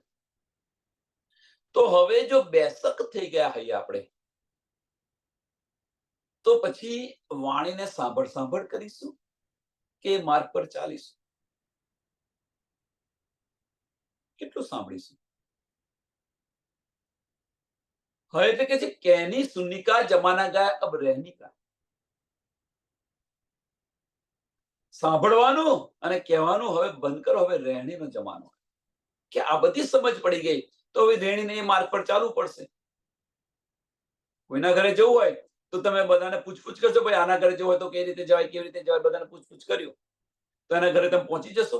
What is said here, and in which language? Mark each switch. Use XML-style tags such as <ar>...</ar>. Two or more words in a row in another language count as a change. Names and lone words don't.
<gu>તો હવે જો બેસક થઈ ગયા હોય આપણે, તો પછી વાણીને સાંભળ સાંભળ કરીશું કે માર્ગ પર ચાલીશું? કેટલું સાંભળીશું? હવે એટલે કે છે</gu> <hi>कहनी सुननी का जमाना गया अब रहनी का.</hi> <gu>સાંભળવાનું અને કહેવાનું હવે બંધ કરો, હવે રહેણીનો જમાનો. કે આ બધી સમજ પડી ગઈ તો હવે રહેણીને એ માર્ગ પર ચાલવું પડશે. કોઈના ઘરે જવું હોય તો તમે બધાને પૂછપૂછ કરશો, ભાઈ આના ઘરે જવું હોય તો કઈ રીતે જવાય, કેવી રીતે જવાય, બધાને પૂછપૂછ કર્યું તો એના ઘરે તમે પહોંચી જશો?</gu>